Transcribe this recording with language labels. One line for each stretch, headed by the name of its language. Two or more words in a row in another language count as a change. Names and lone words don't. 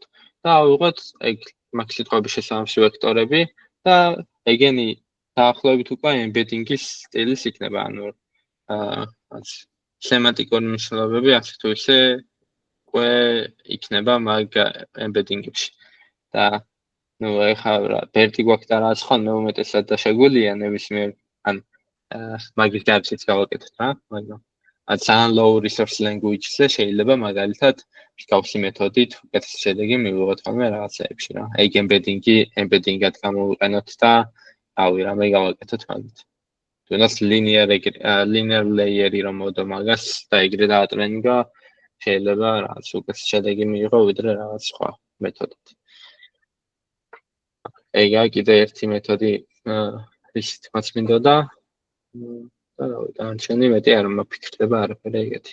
Georgian: და ავიღოთ ეგ მაგ სიტყვების შესაბამისი ვექტორები და ეგენი დაახლოებით უკვე embedding-ის სტილის იქნება, ანუ სემანტიკური მნიშვნელობები ასე თუ ისე უკვე იქნება მაგ embedding-ებში. და ну ეხლა ბერტი გვაქვს და რაც ხოლმე უმეტესად და შეგვიძლია ნებისმიერ ან მაგის გარშეც გავაკეთოთ რა, მაგრამ ძალიან
English: low resource language-ზე
Georgian: შეიძლება მაგალითად მსგავსი მეთოდით უკეთესი შედეგი მივიღოთ ხოლმე რაღაცეებში რა. ეგ embedding-ად გამოვიყენოთ და ავი რამე გავაკეთოთ მაგით. თუნდაც
English: linear layer-ი
Georgian: რომ მოდო მაგას და ეგრე დაატრენინგა შეიძლება რაღაც უკეთესი შედეგი მიიღო ვიდრე რაღაც სხვა მეთოდით. ეგა კიდე ერთი მეთოდი ისიც მას მინდოდა და დანარჩენი მეტი არ მაფიქრდება არაფერი ეგეთი.